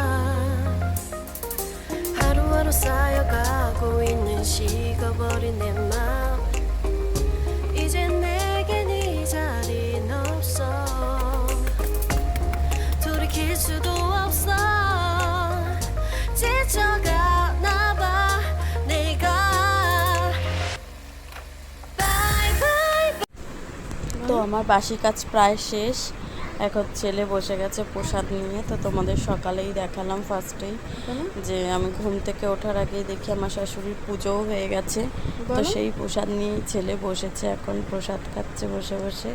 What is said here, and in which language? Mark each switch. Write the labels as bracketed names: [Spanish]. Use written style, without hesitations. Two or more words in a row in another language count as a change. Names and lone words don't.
[Korean] 하루하루 쌓여가고 있는 식어버린 내 맘. 이제 내겐 이 자리는 없어. 돌이킬 수도 없어. 지쳐가나 봐 내가. [English] Bye bye. [Bangla] তো আমার বাসি কাজ প্রায় শেষ, এখন ছেলে বসে গেছে প্রসাদ নিয়ে। তো তোমাদের সকালেই দেখালাম ফার্স্টেই, যে আমি ঘুম থেকে ওঠার আগেই দেখি আমার শাশুড়ির পুজোও হয়ে গেছে। তো সেই প্রসাদ নিয়েই ছেলে বসেছে, এখন প্রসাদ খাচ্ছে বসে বসে।